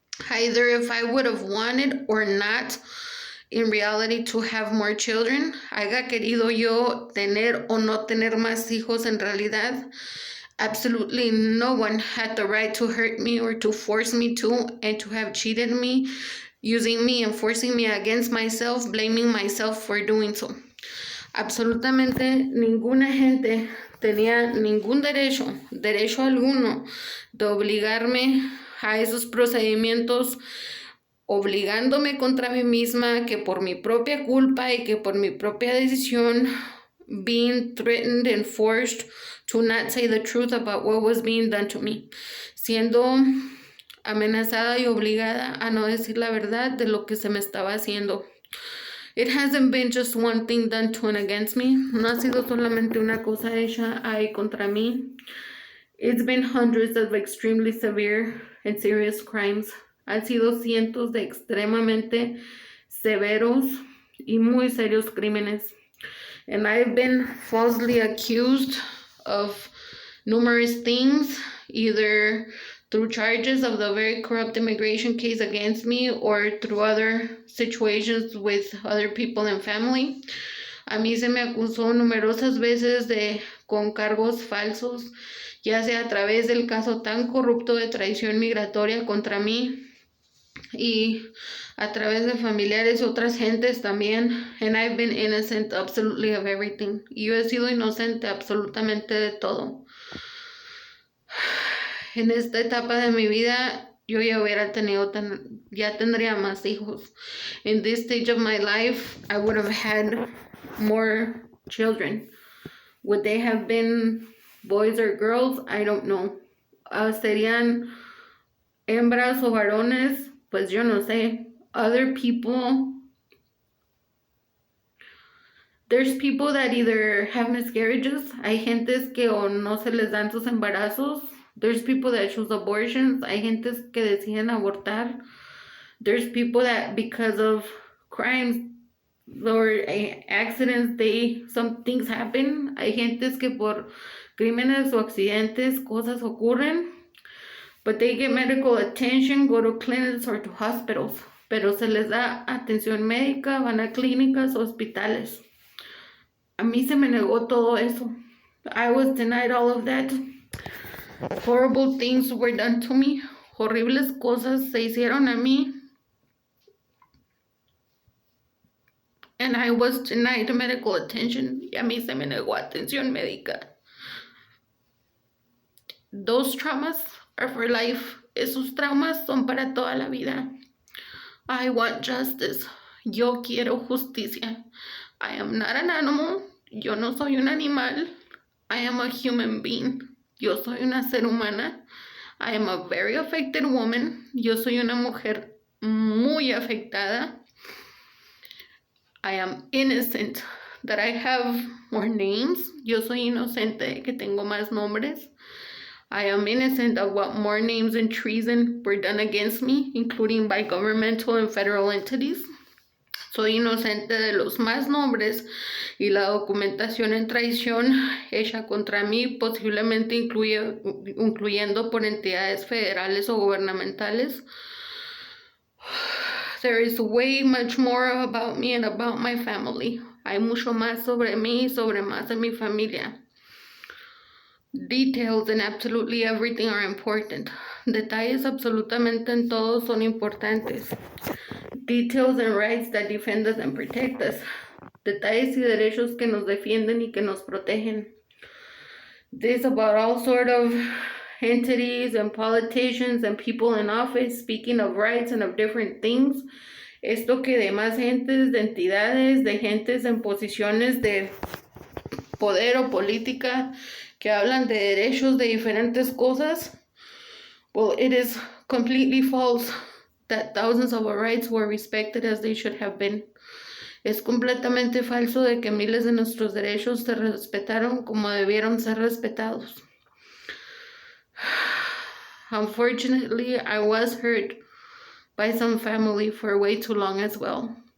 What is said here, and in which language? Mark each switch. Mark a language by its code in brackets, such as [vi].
[en] either if I would have wanted or not in reality to have more children, [es] haya querido yo tener o no tener más hijos en realidad. [en] Absolutely no one had the right to hurt me or to force me to, and to have cheated me, using me and forcing me against myself, blaming myself for doing so. [es] Absolutamente ninguna gente tenía ningún derecho alguno de obligarme a esos procedimientos, obligándome contra mí misma, que por mi propia culpa y que por mi propia decisión, [en] being threatened and forced to not say the truth about what was being done to me, [es] siendo amenazada y obligada a no decir la verdad de lo que se me estaba haciendo. [en] It hasn't been just one thing done to and against me. [es] No ha sido solamente una cosa hecha ahí contra mí. [en] It's been hundreds of extremely severe and serious crimes. [es] Han sido cientos de extremadamente severos y muy serios crímenes. [en] And I've been falsely accused of numerous things, either through charges of the very corrupt immigration case against me or through other situations with other people and family. [es] A mí se me acusó numerosas veces con cargos falsos, ya sea a través del caso tan corrupto de traición migratoria contra mí y a través de familiares y otras gentes también. [en] And I've been innocent absolutely of everything. [es] Y yo he sido inocente absolutamente de todo. En esta etapa de mi vida, yo ya tendría más hijos. [en] In this stage of my life, I would have had more children. Would they have been boys or girls? I don't know. [es] ¿Serían hembras o varones? Pues yo no sé. [en] Other people, there's people that either have miscarriages. [es] Hay gentes que o no se les dan sus embarazos. [en] There's people that choose abortions. [es] Hay gentes que deciden abortar. [en] There's people that because of crimes or accidents, some things happen. [es] Hay gentes que por crímenes o accidentes cosas ocurren, [en] but they get medical attention, go to clinics or to hospitals. [es] Pero se les da atención médica, van a clínicas, hospitales. A mí se me negó todo eso. [en] I was denied all of that. Horrible things were done to me. [es] Horribles cosas se hicieron a mí. [en] And I was denied medical attention. [es] Y a mí se me negó atención médica. [en] Those traumas are for life. [es] Esos traumas son para toda la vida. [en] I want justice. [es] Yo quiero justicia. [en] I am not an animal. [es] Yo no soy un animal. [en] I am a human being. [es] Yo soy una ser humana. [en] I am a very affected woman. [es] Yo soy una mujer muy afectada. [en] I am innocent that I have more names. [es] Yo soy inocente que tengo más nombres. [en] I am innocent of what more names and treason were done against me, including by governmental and federal entities. [es] Soy inocente de los más nombres y la documentación en traición hecha contra mí, posiblemente incluyendo por entidades federales o gubernamentales. [en] There is way much more about me and about my family. [es] Hay mucho más sobre mí y sobre más de mi familia. [en] Details in absolutely everything are important. [es] Detalles absolutamente en todo son importantes. [en] Details and rights that defend us and protect us. [es] Detalles y derechos que nos defienden y que nos protegen. [en] This about all sort of entities and politicians and people in office speaking of rights and of different things. [es] Esto que de más gentes, de entidades, de gentes en posiciones de poder o política que hablan de derechos de diferentes cosas. [en] Well, it is completely false that thousands of our rights were respected as they should have been. [es] Es completamente falso de que miles de nuestros derechos se respetaron como debieron ser respetados. [en] Unfortunately, I was hurt by some family for way too long as well.